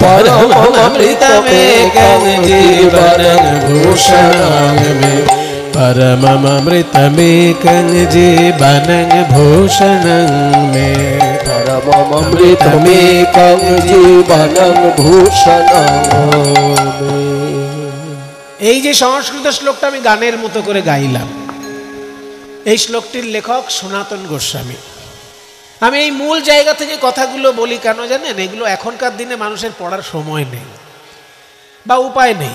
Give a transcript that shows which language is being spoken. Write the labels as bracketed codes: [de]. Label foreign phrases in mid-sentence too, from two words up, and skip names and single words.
[sa] परममृतमेकं जीवनं भूषणं मे परममृतमेकं जीवनं भूषणं मे परममृतमेकं जीवनं भूषणं मे। [bn] এই যে সংস্কৃত শ্লোকটা আমি গানের মতো করে গাইলাম, এই শ্লোকটির লেখক সনাতন গোস্বামী। আমি এই মূল জায়গা থেকে কথাগুলো বলি কেন জানেন? এগুলো এখনকার দিনে মানুষের পড়ার সময় নেই বা উপায় নেই।